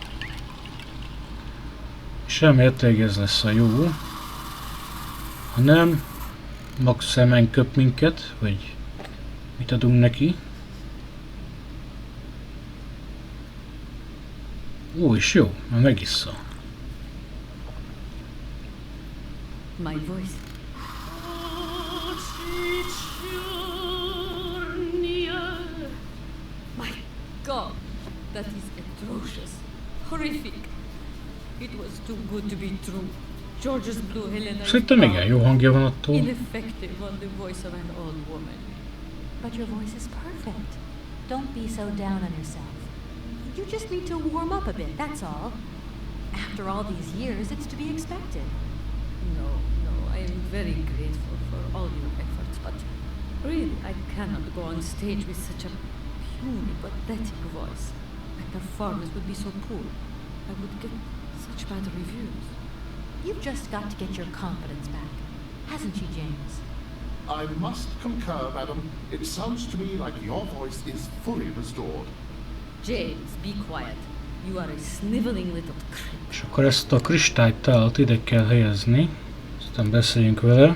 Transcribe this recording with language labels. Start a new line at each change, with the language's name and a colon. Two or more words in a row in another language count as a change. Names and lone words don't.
Hungarian: És remélhetőleg ez lesz a jó. Ha nem, max szemen köp minket, hogy mit adunk neki. Ó, és jó, már megissza.
English: My voice. My God, that is atrocious, horrific. It was too good to be true. George's blue Helena.
Hungarian: Szerintem igen, jó hangja van attól.
English: Ineffective on the voice of an old woman. But your voice is perfect. Don't be so down on yourself. You just need to warm up a bit, that's all. After all these years, it's to be expected. No, I am very grateful for all your efforts, but really, I cannot go on stage with such a puny, pathetic voice. My performance would be so poor. I would get such bad reviews. You've just got to get your confidence back. Hasn't she, James? I must concur, madam. It sounds to me like your voice is fully restored. James, be quiet. You are a sniveling little creep.
Hungarian: És akkor ezt a kristálytálat ide kell helyezni. Aztán beszéljünk vele.